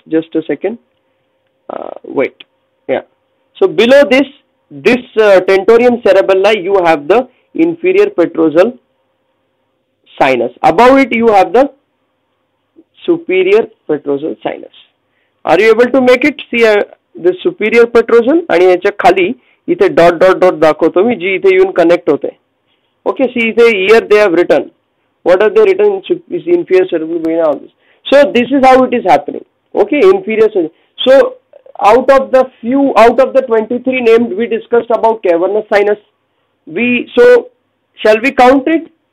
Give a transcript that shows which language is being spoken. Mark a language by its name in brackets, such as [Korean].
[English] Just a second. Wait. Yeah. So below this tentorium cerebelli, you have the inferior petrosal sinus. Above it you have the superior petrosal sinus. Are you able to make it? See the superior petrosal [Marathi] आणि याच्या खाली इथे dot dot dot दाखवतो मी, जी इथे येऊन connect होते. [English] Okay, see इथे here they have written. What are they written? Is inferior cerebral vein, all this. So this is how it is happening. Okay, inferior. So out of the 23 named, we discussed about cavernous sinus. Shall we count it?